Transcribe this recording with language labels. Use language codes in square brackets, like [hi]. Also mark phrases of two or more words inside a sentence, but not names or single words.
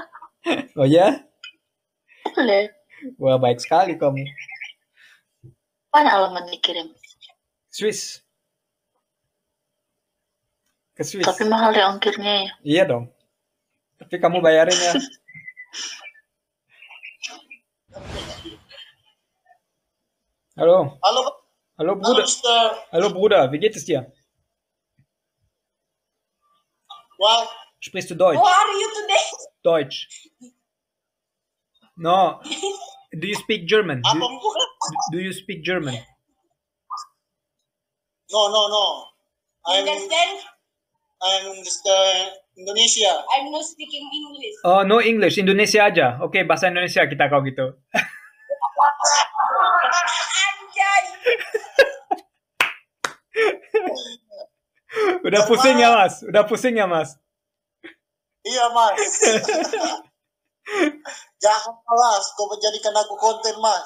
[id] Oh ya? Boleh. Wah, baik sekali kamu. Mana alamat dikirim? Swiss. Ke Swiss. Tapi mahal ya ongkirnya ya. Iya dong. Tapi kamu bayarin ya. [de] Hallo. Hallo Bruder. Hallo Bruder, wie geht es dir? [en] Well, [de] Sprichst du Deutsch? [en] how are you today? [de] Deutsch. No. [en] Do you speak German? Do you speak German? No. I'm just Indonesia. I'm not speaking English. Oh, no English. [id] Indonesia aja. Oke, bahasa Indonesia kita kalau gitu. Anjay. Udah pusing ya, Mas? Udah pusing ya, Mas? Iya, Mas. Jangan malas, kau menjadikan aku konten, Mas.